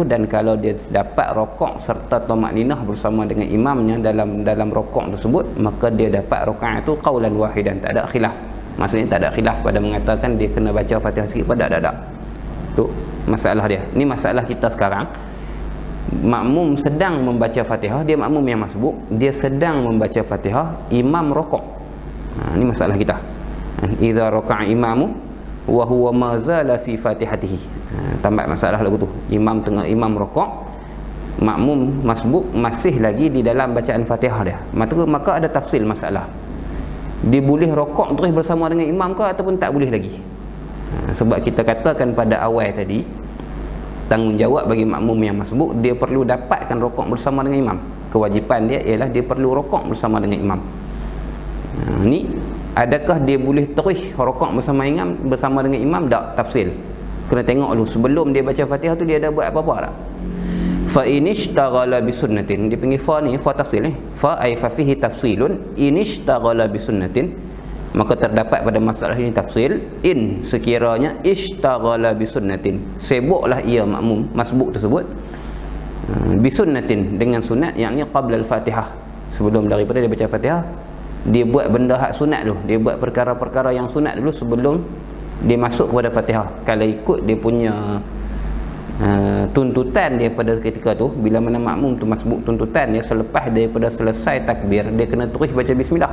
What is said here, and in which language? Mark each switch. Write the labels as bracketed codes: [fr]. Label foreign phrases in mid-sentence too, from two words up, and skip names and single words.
[ms] Dan kalau dia dapat rukuk serta tumakninah bersama dengan imamnya dalam rukuk tersebut, maka dia dapat rakaat tu [ar] قولا واحدا, [ms] tak ada khilaf. Maksudnya tak ada khilaf pada mengatakan dia kena baca Fatihah sikit pada tak. Tu masalah dia. Ni masalah kita sekarang. Makmum sedang membaca Fatihah, dia makmum yang masbuk, dia sedang membaca Fatihah, imam rukuk. Ini masalah kita. [ar] إذا ركع الإمام وهو ما زال في فاتحته. [ms] Tambah masalah lagu tu. Imam rukuk, makmum masbuk masih lagi di dalam bacaan Fatihah dia. Maka ada tafsil masalah. Dia boleh rukuk terus bersama dengan imam ke ataupun tak boleh lagi? Sebab kita katakan pada awal tadi, tanggungjawab bagi makmum yang masbuk, dia perlu dapatkan rukuk bersama dengan imam. Kewajipan dia ialah dia perlu rukuk bersama dengan imam. Ni adakah dia boleh terus rukuk bersama dengan imam? Tak, tafsil. Kena tengok dulu sebelum dia baca Fatihah tu dia ada buat apa-apa tak? [ar] فإن اشتغل بسنة, [ms] dia panggil fa ni, fa tafsil ni. [ar] فأي ففيه تفصيل، إن اشتغل بسنة, [ms] maka terdapat pada masalah ini tafsil. [ar] In sekiranya اشتغل بسنة, [ms] sibuklah ia makmum masbuk tersebut [ar] بسنة [ms] dengan sunat, yakni [ar] قبل الفاتحة, [ms] sebelum daripada dia baca Fatihah, dia buat benda hak sunat dulu, dia buat perkara-perkara yang sunat dulu sebelum dia masuk kepada Fatihah. Kalau ikut dia punya tuntutan dia pada ketika tu, bila mana makmum tu masbuk, tuntutan dia selepas daripada selesai takbir, dia kena terus baca bismillah.